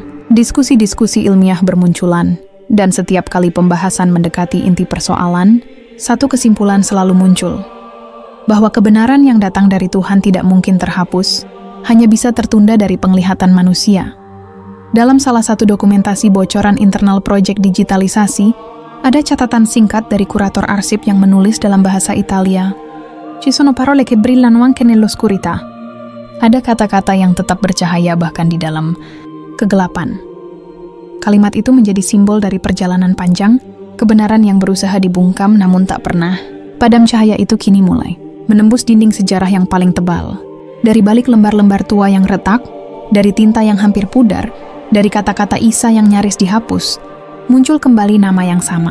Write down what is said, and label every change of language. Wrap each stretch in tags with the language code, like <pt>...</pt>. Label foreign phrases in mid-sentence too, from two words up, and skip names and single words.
<id>Diskusi-diskusi ilmiah bermunculan, dan setiap kali pembahasan mendekati inti persoalan, satu kesimpulan selalu muncul, bahwa kebenaran yang datang dari Tuhan tidak mungkin terhapus, hanya bisa tertunda dari penglihatan manusia. Dalam salah satu dokumentasi bocoran internal proyek digitalisasi, ada catatan singkat dari kurator arsip yang menulis dalam bahasa Italia,</id> <it>"Ci sono parole che brillano anche nell'oscurità."</it> <id>Ada kata-kata yang tetap bercahaya bahkan di dalam kegelapan. Kalimat itu menjadi simbol dari perjalanan panjang, kebenaran yang berusaha dibungkam namun tak pernah. Padam cahaya itu kini mulai menembus dinding sejarah yang paling tebal. Dari balik lembar-lembar tua yang retak, dari tinta yang hampir pudar, dari kata-kata Isa yang nyaris dihapus, muncul kembali nama yang sama.</id>